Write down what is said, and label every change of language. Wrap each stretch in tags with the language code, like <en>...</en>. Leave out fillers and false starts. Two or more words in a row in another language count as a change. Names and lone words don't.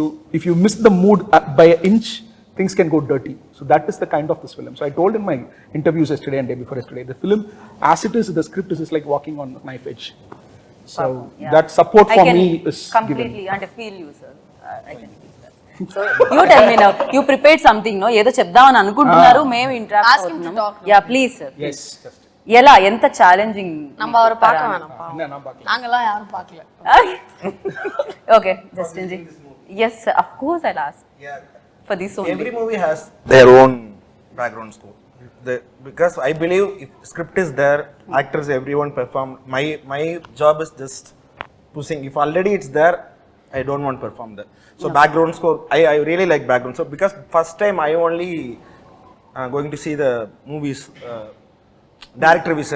<en>If you miss the mood by an inch, things can go dirty. So that is the kind of this film. So I told in my interviews yesterday and day before yesterday, the film, as it is, the script is like walking on a knife edge. So Yeah. that support I for can me is completely given. and I feel you, sir. I can feel that. So you tell me now. You prepared something, no?</en> <te>ఏదో చెప్దామని అనుకుంటున్నారు, మేము ఇంటరాక్ట్</te> <en>Ask him to talk now. ya please sir. Yes, just.</en> <te>ఎలా ఎంత ఛాలెంజింగ్</te> <ta>நம்ம அவரை பார்க்க வேணாம் பாவம். என்ன நான் பார்க்கல. நாங்கெல்லாம் யாரும் பார்க்கல.</ta> <te>ఓకే జస్టిన్ జీ.</te> <en>Yes, sir. Of course I'll ask Yeah. for this only. Every movie has their own background score. Because I believe if script is there, actors, everyone perform. My job is just pushing. If already it's there, I don't want to perform that. So background score, I really like background score because first time I only going to see the movies director vision.</en>